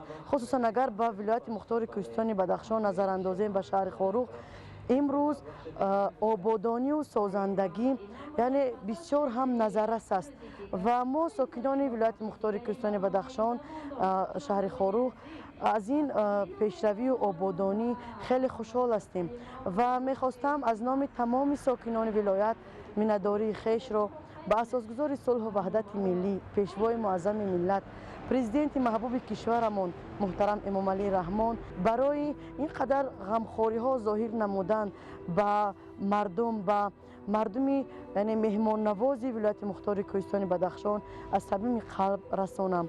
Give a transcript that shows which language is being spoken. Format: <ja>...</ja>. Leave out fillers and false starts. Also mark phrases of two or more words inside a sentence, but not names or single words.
<tg>хусусан агар ба вилояти мухтори Кӯҳистони Бадахшон назар андозем ба шаҳри Хорух, имрӯз ободонию созандагӣ яъне бисёр ҳам назаррас аст ва мо сокинони вилояти мухтори Кӯҳистони Бадахшон, шаҳри Хорух аз ин пешравию ободонӣ хеле хушҳол ҳастем ва мехостам аз номи тамоми сокинони вилоят миннатдории хешро</tg> <fa>با اساسگزار صلح و وحدت ملی، پیشوای معظم ملت، پرزیدنت محبوب کشورمون محترم امام علی رحمان برای اینقدر غمخواری ها ظاهر نمودن با مردمی یعنی مهمان نوازی ولایت مختار کوهستان بدخشان از صمیم قلب رسانم.</fa>